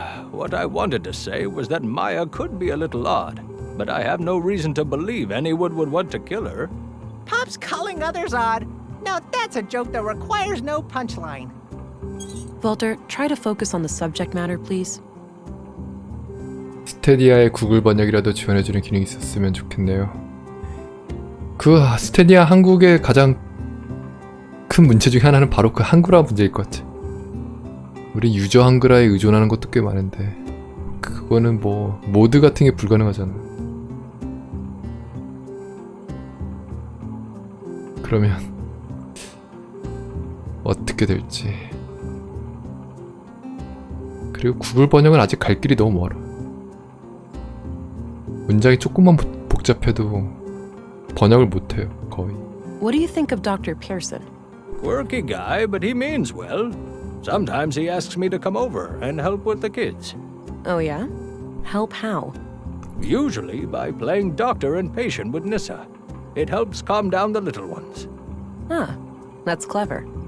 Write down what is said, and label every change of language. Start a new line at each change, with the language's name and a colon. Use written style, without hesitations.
English: What I wanted to say was that Maya could be a little odd, but I have no reason to believe anyone would want to kill her. Pops calling others odd. Now that's a joke that requires no punchline. Walter, try to focus on the subject matter, please.
Korean: 스테디아의 구글 번역이라도 지원해주는 기능이 있었으면 좋겠네요. 스테디아 한국의 가장 큰 문제 중에 하나는 바로 그 한글화 문제일 것 같아. 우리 유저 한글화에 의존하는 것도 꽤 많은데 그거는 뭐 모드 같은 게 불가능하잖아. 그러면 어떻게 될지. 그리고 구글 번역은 아직 갈 길이 너무 멀어. 문장이 조금만 복잡해도 번역을 못해요, 거의.
English: What do you think of Dr. Pearson? Quirky guy, but he means well. Sometimes he asks me to come over and help with the kids. Oh yeah? Help how? Usually by playing doctor and patient with Nissa. It helps calm down the little ones. Ah, that's clever.